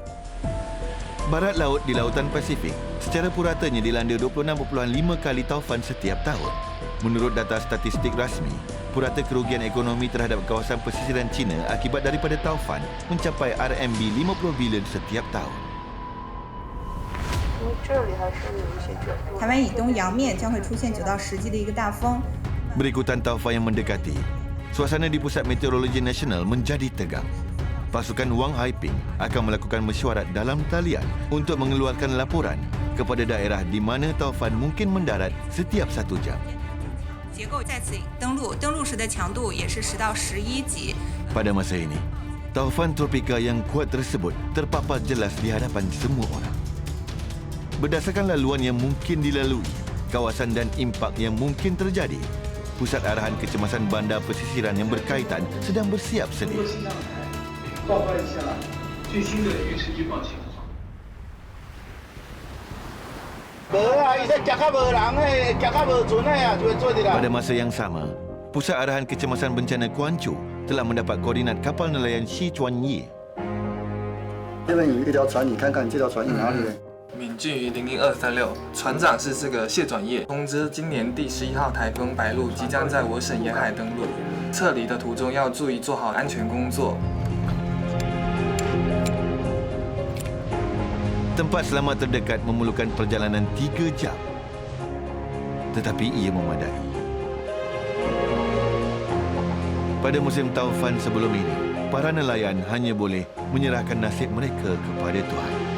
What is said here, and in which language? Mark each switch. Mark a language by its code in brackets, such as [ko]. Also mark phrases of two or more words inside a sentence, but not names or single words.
[ms] Barat laut di Lautan Pasifik secara puratanya dilanda 26.5 kali taufan setiap tahun. Menurut data statistik rasmi, purata kerugian ekonomi terhadap kawasan pesisiran China akibat daripada taufan mencapai RMB 50 bilion setiap tahun. [zh] 台湾以东洋面将会出现9到10级的一个大风。 [ms] Berikutan taufan yang mendekati, suasana di Pusat Meteorologi Nasional menjadi tegang. Pasukan Wang Haiping akan melakukan mesyuarat dalam talian untuk mengeluarkan laporan kepada daerah di mana taufan mungkin mendarat setiap 1 jam. [zh] 结构再次登陆时的强度也是10到11级。 [ms] Pada masa ini, taufan tropika yang kuat tersebut terpapar jelas di hadapan semua orang. Berdasarkan laluan yang mungkin dilalui, kawasan dan impak yang mungkin terjadi, Pusat Arahan Kecemasan Bandar Pesisiran yang berkaitan sedang bersiap sedia. [zh] 报告一下最新的预测预报情况。 [ms] Pada masa yang sama, Pusat Arahan Kecemasan Bencana Guangzhou telah mendapat koordinat kapal nelayan Xie Chuanye. [zh] 这边有一条船，你看看这条船是哪里的？闽距于00236，船长是这个谢转业。通知今年第11号台风白鹭即将在我省沿海登陆，撤离的途中要注意做好安全工作。 [ms] Tempat selamat terdekat memerlukan perjalanan 3 jam. Tetapi ia memadai. Pada musim taufan sebelum ini, para nelayan hanya boleh menyerahkan nasib mereka kepada Tuhan.